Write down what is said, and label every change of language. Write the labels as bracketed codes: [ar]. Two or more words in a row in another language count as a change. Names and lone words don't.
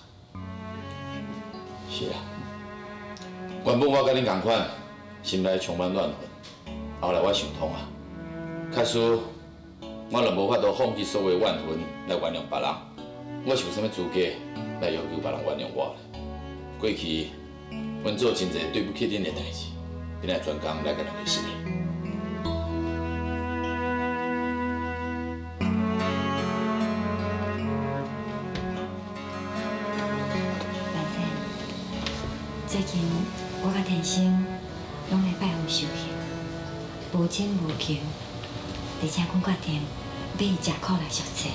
[nan] 是啊，原本我甲恁同款，心内充满怨恨，后来我想通啊，确实我若无法度放弃所有怨恨来原谅别人，我是有啥物资格来要求别人原谅我咧？过去阮做真侪对不起恁的代志，恁来专工来甲咱实的。最近我甲天生拢来拜访修行，无亲无求，而且阮决定要以食苦来赎罪。